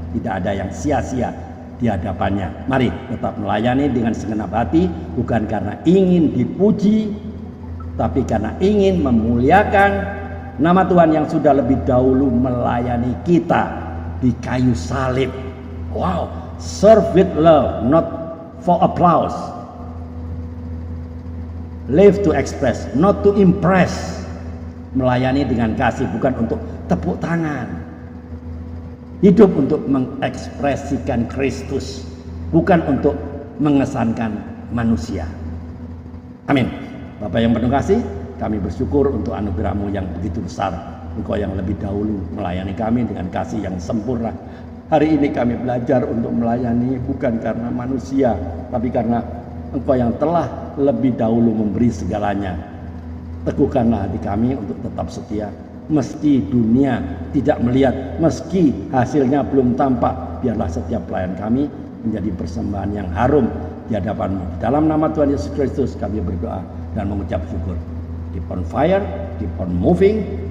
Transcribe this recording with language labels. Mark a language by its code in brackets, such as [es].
[id] Tidak ada yang sia-sia di hadapannya. Mari tetap melayani dengan segenap hati, bukan karena ingin dipuji, tapi karena ingin memuliakan nama Tuhan yang sudah lebih dahulu melayani kita di kayu salib. [en] Wow, serve with love, not for applause. Live to express, not to impress. [id] Melayani dengan kasih, bukan untuk tepuk tangan. Hidup untuk mengekspresikan Kristus, bukan untuk mengesankan manusia. Amin. Bapak yang penuh kasih, kami bersyukur untuk anugerah-Mu yang begitu besar. Engkau yang lebih dahulu melayani kami dengan kasih yang sempurna. Hari ini kami belajar untuk melayani bukan karena manusia, tapi karena Engkau yang telah lebih dahulu memberi segalanya. Teguhkanlah hati kami untuk tetap setia, meski dunia tidak melihat, meski hasilnya belum tampak. Biarlah setiap pelayan kami menjadi persembahan yang harum di hadapan-Mu. Dalam nama Tuhan Yesus Kristus kami berdoa dan mengucap syukur. [en] Keep on fire, keep on moving.